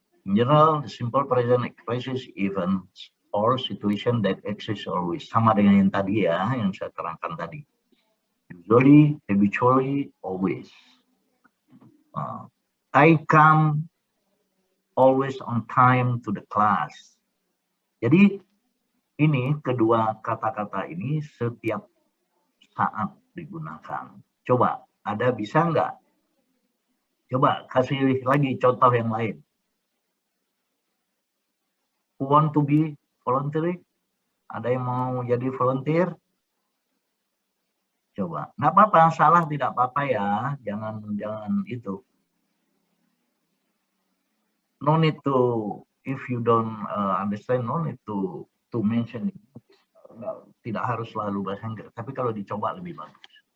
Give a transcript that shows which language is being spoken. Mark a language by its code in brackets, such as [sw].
[en] In general, the simple present expresses events or situation that exist always. [id] Sama dengan yang tadi yang saya terangkan tadi. [en] Usually, habitually, always. I come always on time to the class. [id] Jadi ini kedua kata-kata ini setiap saat digunakan. Coba, ada bisa nggak? Coba kasih lagi contoh yang lain. [en] Who want to be volunteering? [id] Ada yang mau jadi volunteer? Coba, nggak apa-apa, salah tidak apa-apa ya, jangan itu. [en] No need to, if you don't understand, no need to mention it. [id] Tidak harus selalu bahasa Inggris, tapi kalau dicoba lebih bagus.